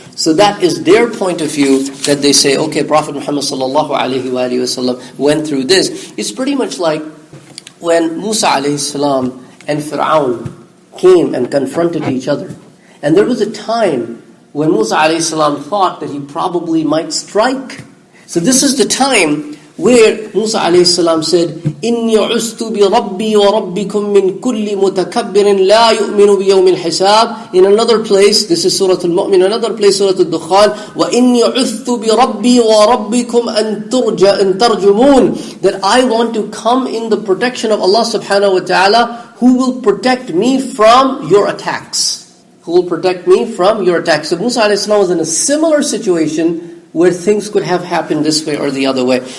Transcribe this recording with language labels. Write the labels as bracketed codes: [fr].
[en] So that is their point of view, that they say, okay, Prophet Muhammad sallallahu alaihi wasallam went through this. It's pretty much like when Musa alayhi salam and Fir'aun came and confronted each other. And there was a time when Musa alayhi salam thought that he probably might strike. So this is the time where Musa alayhi salam said, [ar] إِنِّي عُسْتُ بِرَبِّي وَرَبِّكُم مِّن كُلِّ مُتَكَبِّرٍ لَا يُؤْمِنُ بِيَوْمِ الْحِسَابِ. [en] In another place, this is Surah Al-Mu'min, another place, Surah Al-Dukhan, [ar] وَإِنِّي عُسْتُ بِرَبِّي وَرَبِّكُمْ أَن تَرْجُمُونَ. [en] That I want to come in the protection of Allah subhanahu wa ta'ala, who will protect me from your attacks. Who will protect me from your attacks. So Musa alayhi salam was in a similar situation where things could have happened this way or the other way.